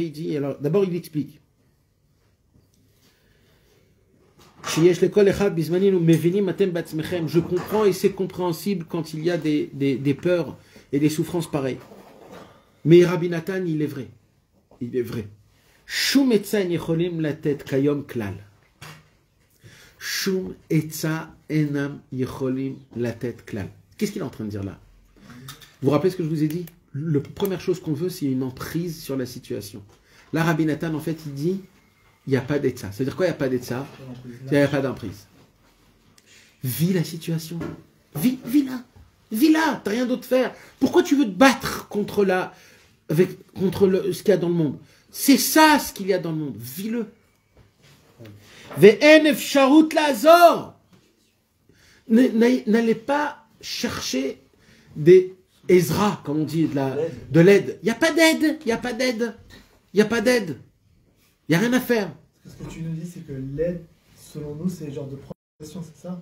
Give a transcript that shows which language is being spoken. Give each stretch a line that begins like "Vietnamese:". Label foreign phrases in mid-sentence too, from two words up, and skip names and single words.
French: Il dit, alors d'abord il explique. Je comprends et c'est compréhensible quand il y a des peurs et des souffrances pareilles. Mais Rabbi Nathan, il est vrai. Il est vrai.
Hebrew: שום עצה יכולים לתת כיום כלל. שום עצה אינם יכולים לתת כלל.
French: Qu'est-ce qu'il est en train de dire là? Vous vous rappelez ce que je vous ai dit? la première chose qu'on veut, c'est une emprise sur la situation. Là, Rabbi Nathan, en fait, il dit, il n'y a pas d'etza. Ça veut dire quoi, il n'y a pas d'etza? Il n'y a pas d'emprise. Vis la situation. Vis là. Vis là. T'as rien d'autre à faire. Pourquoi tu veux te battre contre ce qu'il y a dans le monde? C'est ça ce qu'il y a dans le monde. Vis-le.
Hebrew: ואין אפשרות לעזור.
French: N'allez pas chercher des Ezra, comme on dit, de l'aide. Il n'y a pas d'aide. Il n'y a pas d'aide. Il n'y a pas d'aide. Il n'y a rien à faire. Ce que tu nous dis, c'est que l'aide, selon nous, c'est le genre de protection, c'est ça?